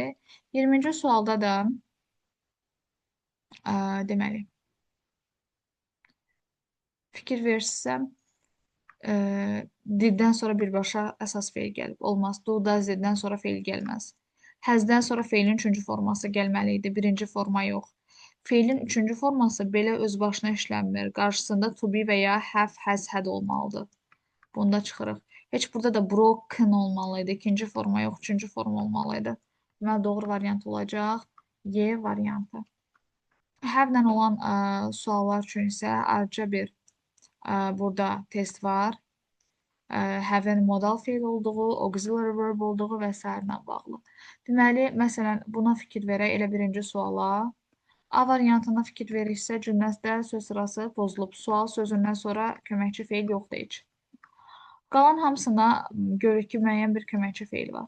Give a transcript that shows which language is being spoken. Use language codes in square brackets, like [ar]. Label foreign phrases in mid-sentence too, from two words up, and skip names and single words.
[az] 20-ci sualda da deməli fikir versəm diddən sonra birbaşa əsas feil gəlib. Olmaz. [en] Do, does, [az] diddən sonra feil gəlməz. Has-dən sonra feilin üçüncü forması gəlməli idi. Birinci forma yox. Feilin üçüncü forması belə öz başına işlənmir. Qarşısında [en] to be [az] və ya [en] have, has, had [az] olmalıdır. Bunda çıxırıq. Heç burada da broken olmalıydı. İkinci forma yox, üçüncü forma olmalıydı. Deməli, doğru variant olacaq. Y variantı. Have-lə olan suallar üçün isə ayrıca bir burada test var. Have-in modal feil olduğu, [en] auxiliary verb [az] olduğu və s. ilə bağlı. Deməli, məsələn, buna fikir verək, elə birinci suala. A variantına fikir veriksə, cümlədə söz sırası pozulub. Sual sözündən sonra köməkçi feil yoxdur heç. Qalan hamısına görürük ki, müəyyən bir köməkçi feil var.